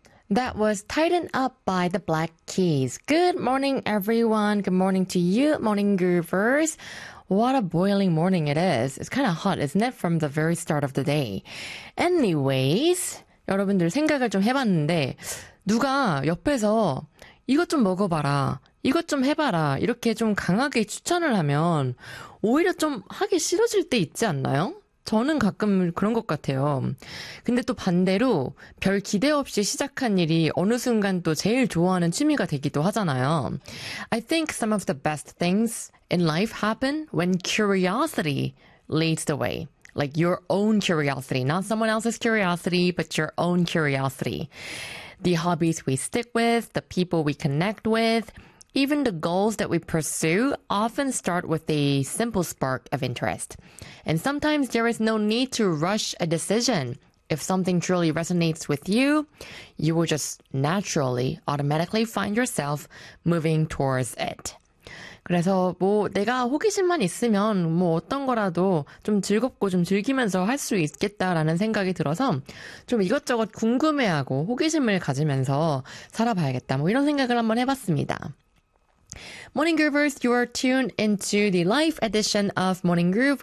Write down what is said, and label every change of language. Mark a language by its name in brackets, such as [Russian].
[English] That was Tighten Up by the Black Keys. Good morning, everyone. Good morning to you, morning goovers. What a boiling morning it is. It's kind of hot, isn't it, from the very start of the day. [Korean] Anyways, 여러분들 생각을 좀 해봤는데 누가 옆에서 이것 좀 먹어봐라, 이것 좀 해봐라 이렇게 좀 강하게 추천을 하면 오히려 좀 하기 싫어질 때 있지 않나요? 저는 가끔 그런 것 같아요. 근데 또 반대로 별 기대 없이 시작한 일이 어느 순간 또 제일 좋아하는 취미가 되기도 하잖아요. [English] I think some of the best things in life happen when curiosity leads the way. Like your own curiosity, not someone else's curiosity, but your own curiosity. The hobbies we stick with, the people we connect with, even the goals that we pursue often start with a simple spark of interest. And sometimes there is no need to rush a decision. If something truly resonates with you, you will just naturally, automatically find yourself moving towards it. [Korean] 그래서 뭐 내가 호기심만 있으면 뭐 어떤 거라도 좀 즐겁고 좀 즐기면서 할 수 있겠다라는 생각이 들어서 좀 이것저것 궁금해하고 호기심을 가지면서 살아봐야겠다 뭐 이런 생각을 한번 해봤습니다. [English] Morning Groovers, you are tuned into the live edition of Morning Groove.